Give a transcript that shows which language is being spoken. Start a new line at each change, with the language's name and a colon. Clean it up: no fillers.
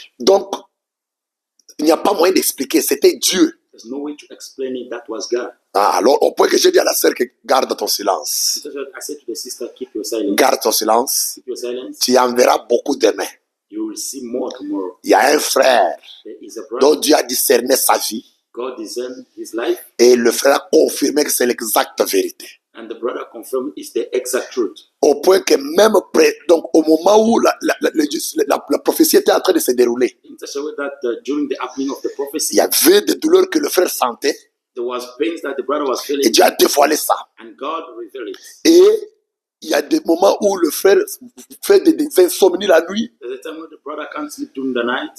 French: Donc, il n'y a pas moyen d'expliquer, c'était Dieu.
English: There's no way to explain it. That was God.
French: Ah, alors, au point que j'ai dit à la sœur que garde ton silence.
English: So I said to the sister, keep your silence.
French: Garde ton silence.
English: Keep your silence.
French: Tu en verras beaucoup demain.
English: You will see more tomorrow.
French: Il y a un frère
English: There is a
French: dont
English: brother.
French: Dieu a discerné sa vie.
English: God discerned his life,
French: Et le frère a confirmé que c'est l'exacte vérité.
English: and the brother confirmed it's the exact truth.
French: Au point que même donc au moment où la prophétie était en train de se dérouler,
English: In such a way that during the happening of the
French: il
English: prophecy,
French: y avait des douleurs que le frère sentait.
English: there was pains that the brother was
French: Et
English: feeling,
French: Dieu a dévoilé ça.
English: and God revealed it.
French: Et il y a des moments où le frère fait des insomnies la nuit,
English: There's a time when the brother can't sleep during the night,